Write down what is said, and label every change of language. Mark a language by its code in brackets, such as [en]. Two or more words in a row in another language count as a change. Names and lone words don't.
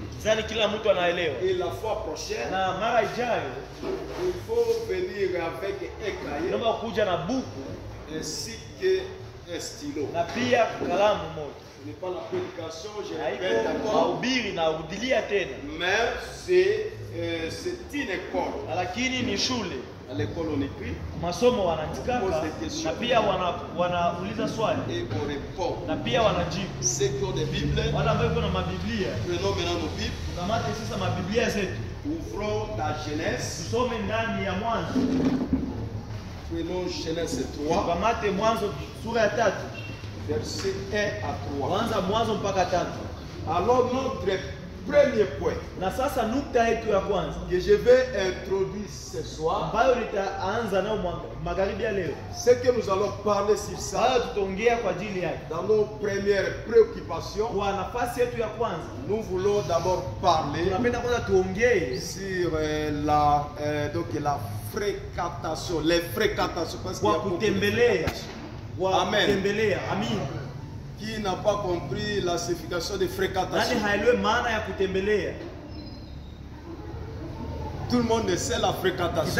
[fr] Et la fois prochaine, il faut venir avec un cahier ainsi qu'un stylo. Ce n'est pas la prédication, je répète encore. Mais c'est une école. À l'école on écrit, [sw] masomo wanaandikaka na pia wanauliza swali [fr] et on répond. [sw] Na pia wanajibu. [fr] Ceux qui ont des Bibles, [sw] wale ambao kuna mabiblia, [fr] prenons maintenant nos Bibles. [sw] Tukamate sasa mabiblia zetu. [fr] Ouvrons la Genèse. [sw] Tusome ndani ya Mwanzo. [fr] Prenons Genèse 3. [sw] Tukamate Mwanzo sura ya 3. [fr] Verset 1 à 3. [sw] Kwanza Mwanzo mpaka 3. [fr] Alors notre premier point, [sw] na sasa nukta yetu ya kwanza [fr] que je vais introduire ce soir, [sw] ambayo nitaanza nayo magharibi ya leo, [fr] c'est que nous allons parler sur ça. [sw] Hayo tutaongea kwa ajili yake. [fr] Dans nos premières préoccupations, [sw] kwa nafasi yetu ya kwanza, [fr] nous voulons d'abord parler [sw] tunapenda kwanza tuongee [fr] sur donc la fréquentation, les fréquentations, parce qu'il y a beaucoup de fréquentation. Amen. [sw] Kutembelea. Amin. [fr] Qui n'a pas compris la signification de fréquentation? Tout le monde sait la fréquentation.